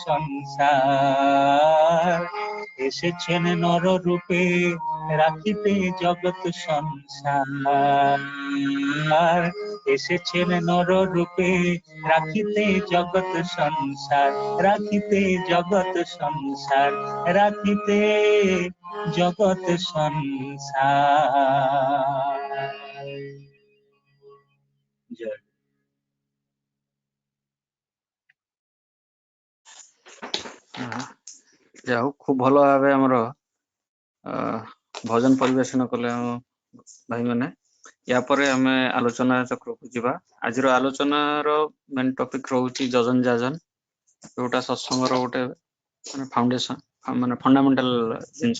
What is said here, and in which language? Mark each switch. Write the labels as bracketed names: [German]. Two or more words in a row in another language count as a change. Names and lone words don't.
[Bangla] সংসার এসেছেন নর রূপে রাখিতে জগৎ সংসার এসেছেন নর রূপে রাখিতে জগৎ সংসার রাখিতে জগৎ সংসার রাখিতে জগৎ সংসার। জয়। [Odia] ଯା ହଉ ଖୁବ ଭଲ ଭାବେ ଆମର ଭଜନ ପରିବେଷଣ କଲେ ଆମ ଭାଇମାନେ। ୟା ପରେ ଆମେ ଆଲୋଚନା ଚକ୍ରକୁ ଯିବା। ଆଜିର ଆଲୋଚନାର [English] main topic [Odia] ରହୁଛି ଯଜନ ଯାଜନ, ଯୋଉଟା ସତ୍ସଙ୍ଗର ଗୋଟେ ଫାଉଣ୍ଡେସନ ମାନେ ଫଣ୍ଡାମେଣ୍ଟାଲ ଜିନିଷ।